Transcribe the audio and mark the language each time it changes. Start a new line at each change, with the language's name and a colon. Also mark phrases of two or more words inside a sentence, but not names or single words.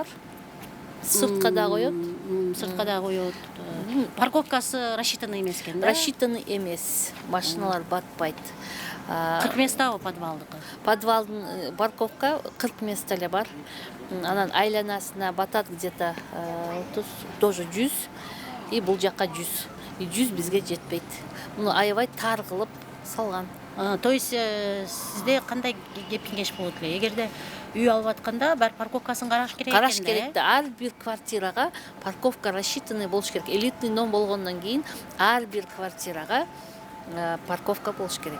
Kyrgyz: Сыртка да коет. Сыртка да коет. Парковкасы рассчитанный эмес экен да? Рассчитанный эмес. Машиналар батпайт. 40 местабы подвалдыкы? Подвалдын парковка 40 место эле бар. Анан айланасына батат
Russian: где-то тоже
Kyrgyz: 100 и бул жакка 100. И 100 бизге жетпейт. Муну аябай тар кылып салган.
Russian: То есть
Kyrgyz: сизде кандай кеп кеңеш болот эле? Эгерде үй алып атканда бар парковкасын караш керек экен да? Караш керек да. Ар бир квартирага парковка рассчитанный болуш керек.
Russian: Элитный дом
Kyrgyz: болгондон кийин ар бир квартирага парковка болуш керек.